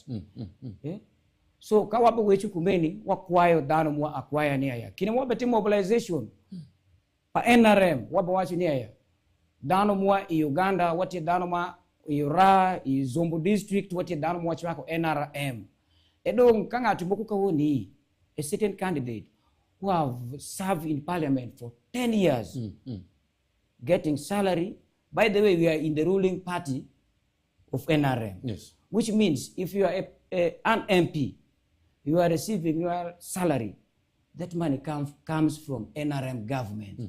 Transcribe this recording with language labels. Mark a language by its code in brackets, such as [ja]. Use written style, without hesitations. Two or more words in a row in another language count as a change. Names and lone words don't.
[en] Yeah? [alz] So kawapo wechu kumeni, wakwayo dano mwa akwaya ni aya. Kine mwa beti mobilization. Pa NRM, waba wachu ni aya. Dano mwa Uganda, wati dano mwa Ra, Zombo district, wati dano mwa chwako NRM. Edong kanga tumoku kawoni, [en] a certain candidate who have served in parliament for 10 years, getting salary. By the way, we are in the ruling party of NRM. Yes. Which means if you are an MP, you are receiving your salary, that money comes from NRM government.